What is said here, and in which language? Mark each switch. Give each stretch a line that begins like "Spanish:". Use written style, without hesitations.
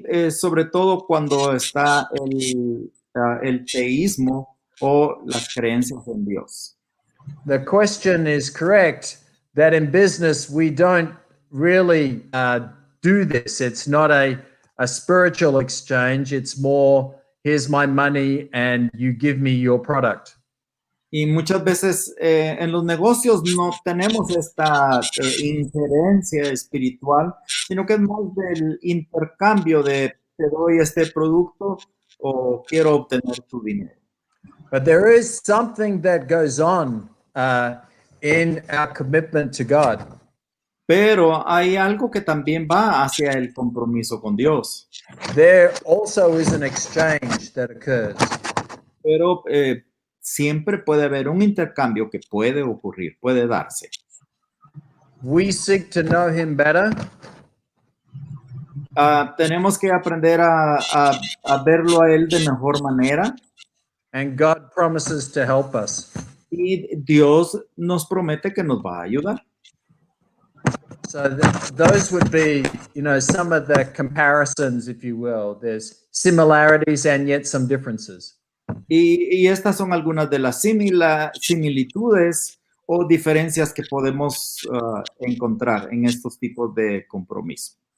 Spanish: Sobre todo cuando está el teísmo o las creencias en Dios.
English: The question is correct that in business we don't really do this. It's not a spiritual exchange. It's more, here's my money and you give me your product.
Spanish: Y muchas veces en los negocios no tenemos esta injerencia espiritual, sino que es más del intercambio de te doy este producto o quiero obtener tu dinero.
English: But there is something that goes on in our commitment to God.
Spanish: Pero hay algo que también va hacia el compromiso con Dios.
English: There also is an exchange that occurs.
Spanish: Pero siempre puede haber un intercambio que puede ocurrir, puede darse.
English: We seek to know him better.
Spanish: Tenemos que aprender a verlo a él de mejor manera.
English: And God promises to help us.
Spanish: Y Dios nos promete que nos va a ayudar.
English: So those would be, some of the comparisons, if you will. There's similarities and yet some differences.
Spanish: Y estas son algunas de las similitudes o diferencias que podemos encontrar en estos tipos de compromiso.